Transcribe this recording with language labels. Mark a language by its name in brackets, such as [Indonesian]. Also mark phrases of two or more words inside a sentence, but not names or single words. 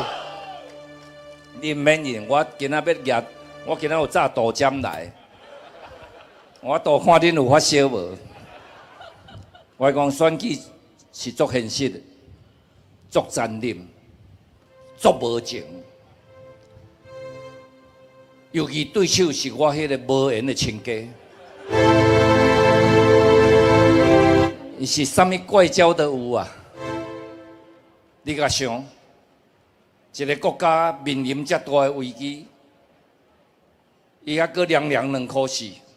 [Min Nan Chinese] 你唔免认，我今仔要约，我今仔有炸豆浆来。我多看恁有发烧无？我讲选举是足现实的，足残忍，足无情。尤其对手是我迄个无缘的亲家，伊是啥物怪招都有啊！你甲想，一个国家面临遮大的危机，伊还阁凉凉2箍4。